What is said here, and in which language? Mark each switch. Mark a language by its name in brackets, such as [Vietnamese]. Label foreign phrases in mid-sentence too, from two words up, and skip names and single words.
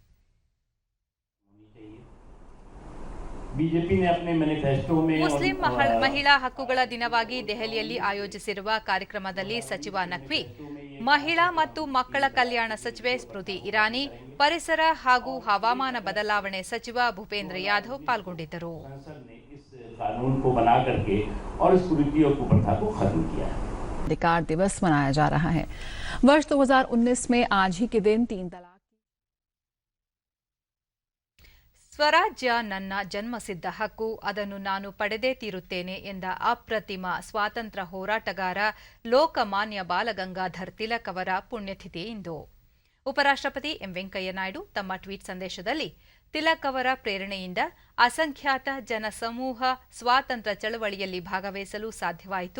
[Kannada] ಮುಸ್ಲಿಂ ಮಹಿಳಾ ಹಕ್ಕುಗಳ ದಿನವಾಗಿ ದೆಹಲಿಯಲ್ಲಿ ಆಯೋಜಿಸಿರುವ ಕಾರ್ಯಕ್ರಮದಲ್ಲಿ ಸಚಿವ ನಖ್ವಿ, ಮಹಿಳಾ ಮತ್ತು ಮಕ್ಕಳ ಕಲ್ಯಾಣ ಸಚಿವೆ ಸ್ಮೃತಿ ಇರಾನಿ, ಪರಿಸರ ಹಾಗೂ ಹವಾಮಾನ ಬದಲಾವಣೆ ಸಚಿವ ಭೂಪೇಂದ್ರ ಯಾದವ್ ಪಾಲ್ಗೊಂಡಿದ್ದರು. [Hindi] अधिकार दिवस मनाया जा रहा है. वर्ष 2019 में आज ही के दिन 3 तलाक [Kannada] ಸ್ವರಾಜ್ಯ ನನ್ನ ಜನ್ಮಸಿದ್ಧ ಹಕ್ಕು, ಅದನ್ನು ನಾನು ಪಡೆದೇ ತೀರುತ್ತೇನೆ ಎಂದ ಅಪ್ರತಿಮ ಸ್ವಾತಂತ್ರ್ಯ ಹೋರಾಟಗಾರ ಲೋಕಮಾನ್ಯ ಬಾಲಗಂಗಾಧರ್ ತಿಲಕ್ ಅವರ ಪುಣ್ಯತಿಥಿ ಇಂದು. ಉಪರಾಷ್ಟ್ರಪತಿ ಎಂ ವೆಂಕಯ್ಯ ನಾಯ್ಡು ತಮ್ಮ ಟ್ವೀಟ್ ಸಂದೇಶದಲ್ಲಿ ತಿಲಕ್ ಅವರ ಪ್ರೇರಣೆಯಿಂದ ಅಸಂಖ್ಯಾತ ಜನಸಮೂಹ ಸ್ವಾತಂತ್ರ್ಯ ಚಳವಳಿಯಲ್ಲಿ ಭಾಗವಹಿಸಲು ಸಾಧ್ಯವಾಯಿತು.